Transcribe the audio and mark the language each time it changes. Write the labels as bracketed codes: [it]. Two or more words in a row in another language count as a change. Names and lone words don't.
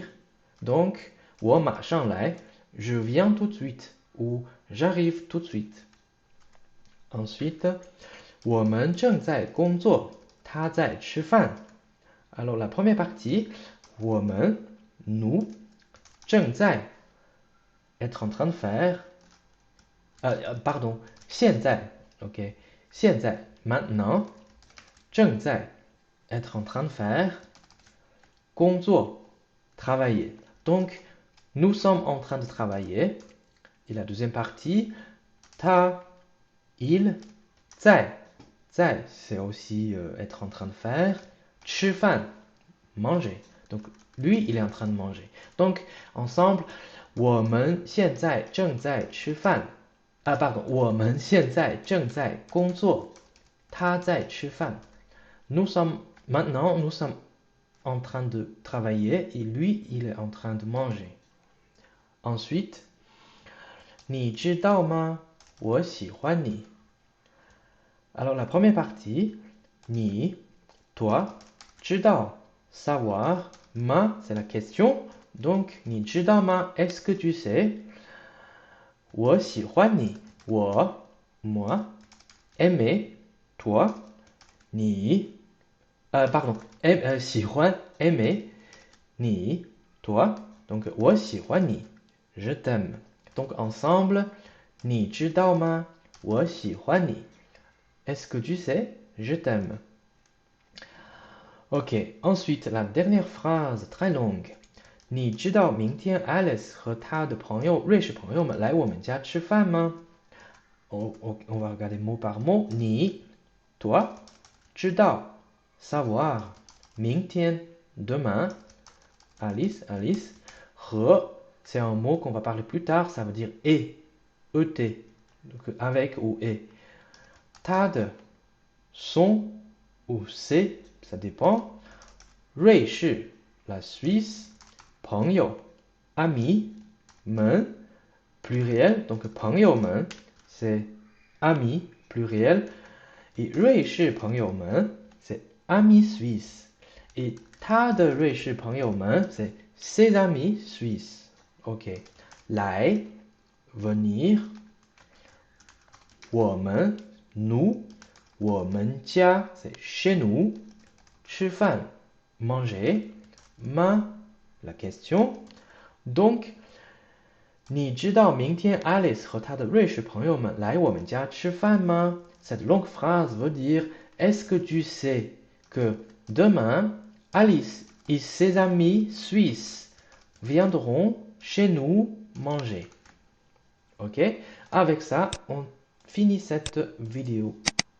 [fr] Donc, [zh] 我马上来 [fr] je viens tout de suite ou j'arrive tout de suite. Ensuite, [zh] 我们正在工作，他在吃饭。 [fr] Alors la première partie, 我们 nous 正在 être en train de faire. Pardon, 现在 OK 现在 maintenant 正在 être en train de faire 工作 travailler. Donc nous sommes en train de travailler. Et la deuxième partie, ta, il, 在 c'est aussi être en train de faire. 吃饭 manger. Donc lui, il est en train de manger. Donc ensemble, [zh] 我们现在正在吃饭。pardon, 我们现在正在工作。他在吃饭。 [fr] Maintenant, nous sommes en train de travailler et lui, il est en train de manger. Ensuite, [zh] 你知道吗？我喜欢你。 [fr] Alors la première partie, 你 toi, 知道 savoir, ma c'est la question. Donc [zh] 你知道吗 [fr] est-ce que tu sais? [zh] 我喜欢你。 [fr] 我 moi, aimer toi, 你 pardon, 喜欢 aimer, 你, toi. Donc, [zh] 我喜欢你, [fr] je t'aime. Donc, ensemble, [zh] 你知道吗? 我喜欢你. [fr] Est-ce que tu sais? Je t'aime. Ok, ensuite, la dernière phrase très longue. [zh] 你知道明天 Alice 和她的朋友瑞士朋友们来我们家吃饭吗？ [fr] on va regarder mot par mot. 你, toi, 知道, savoir, 明天, demain, Alice, Alice, 和, c'est un mot qu'on va parler plus tard, ça veut dire et, et, donc avec ou et. [zh] 他的, [fr] son ou c'est, ça dépend. [zh] 瑞士, [fr] la Suisse, [zh] 朋友, ami, 们, [fr] pluriel, donc 朋友们 c'est ami, pluriel. Et [zh] 瑞士朋友们 [fr] c'est amis suisses. Et [zh] 他的瑞士朋友们 [fr] c'est ses amis suisses. Ok. 来 venir. 我们 nous. [zh] 我们家 [fr] c'est chez nous. 吃饭 manger. Ma la question. Donc [zh] 你知道明天 Alice 和她的瑞士朋友们来我们家吃饭吗？ [fr] Cette longue phrase veut dire est-ce que tu sais que demain Alice et ses amis suisses viendront chez nous manger? Ok? Avec ça, on finit cette vidéo.